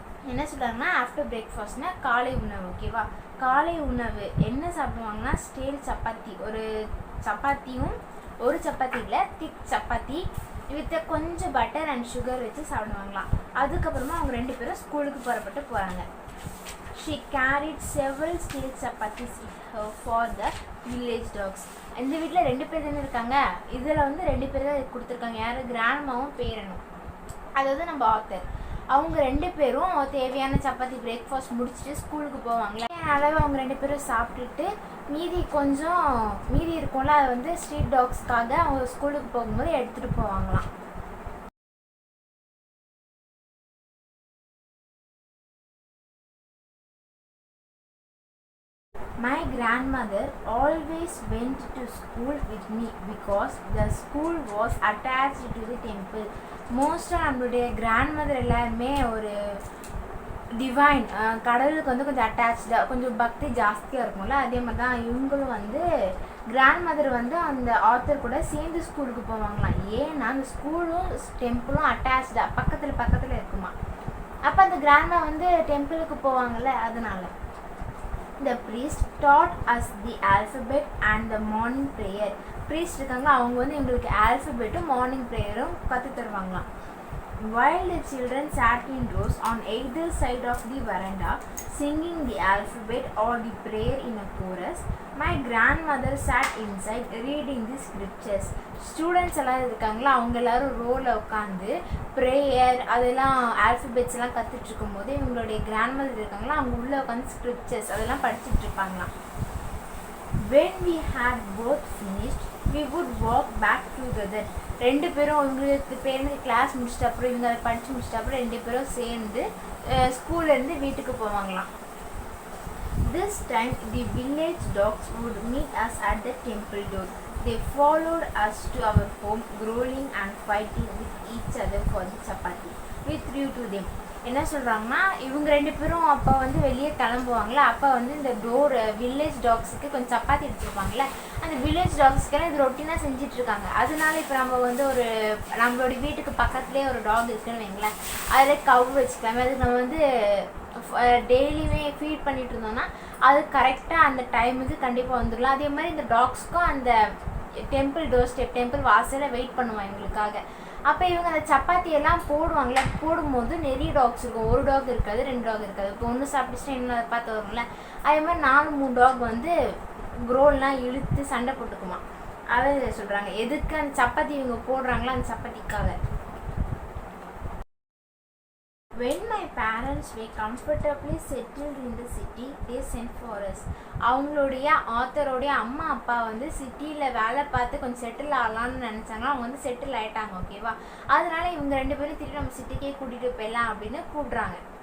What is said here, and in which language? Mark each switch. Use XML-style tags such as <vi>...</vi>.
<ta>என்ன சொல்கிறாங்கன்னா ஆஃப்டர் பிரேக்ஃபாஸ்ட்னா காலை உணவு. ஓகேவா? காலை உணவு என்ன சாப்பிடுவாங்கன்னா ஸ்டேல் சப்பாத்தி, ஒரு சப்பாத்தி இல்லை திக் சப்பாத்தி வித் கொஞ்சம் பட்டர் அண்ட் சுகர் வச்சு சாப்பிடுவாங்களாம். அதுக்கப்புறமா அவங்க 2 பேரும் ஸ்கூலுக்கு போகிறாங்க.</ta> <en>She carried several steel chapatis with her for the village dogs.</en> <ta>இந்த வீட்டில் 2 பேர் தானே இருக்காங்க. இதில் வந்து 2 பேர் தான் கொடுத்துருக்காங்க. யார்? கிராண்ட்மாவும் பேரனும், அதாவது நம்ம ஆத்தர். அவங்க 2 பேரும் தேவையான சப்பாத்தி பிரேக்ஃபாஸ்ட் முடிச்சுட்டு ஸ்கூலுக்கு போவாங்களே, அளவு அவங்க 2 பேரும் சாப்பிட்டுட்டு மீதி இருக்கும்ல அதை வந்து ஸ்ட்ரீட் டாக்ஸ்க்காக அவங்க ஸ்கூலுக்கு போகும்போது எடுத்துகிட்டு போவாங்களாம்.</ta> <en>My grandmother always went to school with me because the school was attached to the temple.</en> <ta>மோஸ்ட்டாக நம்மளுடைய கிராண்ட்மதர் எல்லாருமே ஒரு டிவைன் கடவுளுக்கு வந்து கொஞ்சம் அட்டாச்சாக கொஞ்சம் பக்தி ஜாஸ்தியாக இருக்கும்ல, அதே மாதிரி தான் இவங்களும் வந்து கிராண்ட்மதர் வந்து அந்த ஆத்தர் கூட சேர்ந்து ஸ்கூலுக்கு போவாங்களாம். ஏன்னா அந்த ஸ்கூலும் டெம்பிளும் அட்டாச்சாக பக்கத்தில் இருக்குமா. அப்போ அந்த கிராண்ட்மா வந்து டெம்பிளுக்கு போவாங்கல்ல, அதனால.</ta> <en>The priest taught us the alphabet and the morning prayer.</en> <ta>priest இருக்காங்க, அவங்க வந்து எங்களுக்கு ஆல்ஃபபெட்டும் மார்னிங் ப்ரேயரும் கற்று தருவாங்களாம்.</ta> <en>While the children sat in rows on either side of the veranda, singing the alphabet or the prayer in a chorus, my grandmother sat inside reading the scriptures.</en> <ta>Students எல்லாம் இருக்காங்களா, அவங்க எல்லாரும் ரோவில் உட்காந்து ப்ரேயர் அதெல்லாம் alphabets எல்லாம் கற்றுட்டு இருக்கும்போது இவங்களுடைய கிராண்ட்மதர் இருக்காங்களா, அவங்க உள்ளே உட்காந்து ஸ்கிரிப்சர்ஸ் அதெல்லாம் படிச்சுட்டு இருப்பாங்களாம்.</ta> <en>When we had both finished, we would walk back together.</en> <ta>ரெண்டு பேரும் இவங்களுக்கு பேருந்து கிளாஸ் முடிச்சிட்ட அப்புறம் இவங்க அதை படித்து முடிச்சிட்ட அப்புறம் ரெண்டு பேரும் சேர்ந்து ஸ்கூல்லேருந்து வீட்டுக்கு போவாங்களாம்.</ta> <en>This time the village dogs would meet us at the temple door. They followed us to our home, growling and fighting with each other for the chapati. We threw to them.</en> <ta>என்ன சொல்கிறாங்கன்னா, இவங்க ரெண்டு பேரும் அப்போ வந்து வெளியே கிளம்புவாங்களே, அப்போ வந்து இந்த டோர் வில்லேஜ் டாக்ஸுக்கு கொஞ்சம் சப்பாத்தி எடுத்துருப்பாங்களே, அந்த வில்லேஜ் டாக்ஸ்க்கெல்லாம் இது ரொட்டீனாக செஞ்சிட்ருக்காங்க. அதனால இப்போ நம்ம வந்து ஒரு நம்மளோட வீட்டுக்கு பக்கத்துலேயே ஒரு டாக் இருக்குன்னு வைங்களேன், அதில் கவு வச்சுக்கலாமே, அதுக்கு நம்ம வந்து டெய்லியுமே ஃபீட் பண்ணிகிட்டு இருந்தோம்னா அது கரெக்டாக அந்த டைமுக்கு கண்டிப்பாக வந்துடலாம். அதே மாதிரி இந்த டாக்ஸ்க்கும் அந்த டெம்பிள் டோர் ஸ்டெப் டெம்பிள் வாசலில் வெயிட் பண்ணுவாங்க எங்களுக்காக. அப்போ இவங்க அந்த சப்பாத்தியெல்லாம் போடுவாங்களே, போடும்போது நிறைய டாக்ஸ் இருக்கும், ஒரு டாக் இருக்காது, ரெண்டு டாக் இருக்காது. இப்போ ஒன்று சாப்பிட்டுச்சுன்னா இன்னும் அதை பார்த்து வரும்ல, அதே மாதிரி 4-3 டாக் வந்து குரோல்லாம் இழுத்து சண்டை போட்டுக்குமா. அதை சொல்கிறாங்க, எதுக்கு அந்த சப்பாத்தி இவங்க போடுறாங்களோ அந்த சப்பாத்திக்காக.</ta> <en>When my parents were comfortably settled in the city, they sent for us.</en> <ta>அவங்களுடைய ஆத்தரோடைய அம்மா அப்பா வந்து சிட்டியில் வேலை பார்த்து கொஞ்சம் செட்டில் ஆகலான்னு நினச்சாங்க. அவங்க வந்து செட்டில் ஆகிட்டாங்க, ஓகேவா. அதனால இவங்க ரெண்டு பேரும் திருப்பி நம்ம சிட்டிக்கே கூட்டிகிட்டு போயிடலாம் அப்படின்னு கூப்பிட்றாங்க.</ta>